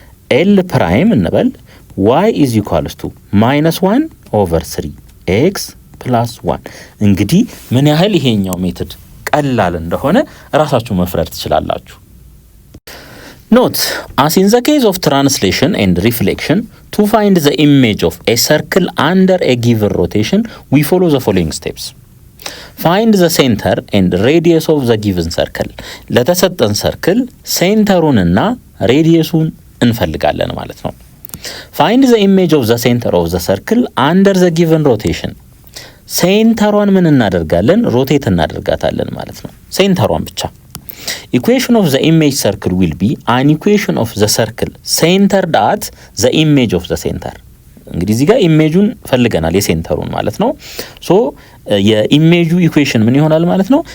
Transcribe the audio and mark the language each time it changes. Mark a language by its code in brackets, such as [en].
[en] ኤል ፕራይም እንበል ዋይ ኢዝ ኢኳልስ ቱ ማይነስ 1 ኦቨር 3 ኤክስ ፕላስ 1 [am] እንግዲህ ምን ያህል ይሄኛው ሜትድ ቀላል እንደሆነ ራሳችሁ መፍረድ ትችላላችሁ። [en] Note, as in the case of translation and reflection, to find the image of a circle under a given rotation, we follow the following steps. Find the center and radius of the given circle. [am] ለተሰጠን ሰርክል ሴንተሩንና ሬዲየሱን እንፈልጋለን ማለት ነው። [en] Find the image of the center of the circle under the given rotation. [am] ሴንተሯን ምን እናደርጋለን? ሮቴት እናደርጋታለን ማለት ነው። ሴንተሯን ብቻ [en] equation of the image circle will be an equation of the circle centered at the image of the center [am] እንግዲህ እዚህ ጋር ኢሜጁን ፈልገናል የሴንተሩን ማለት ነው። ሶ የኢሜጁ ኢኩዌሽን ምን ይሆናል ማለት ነው?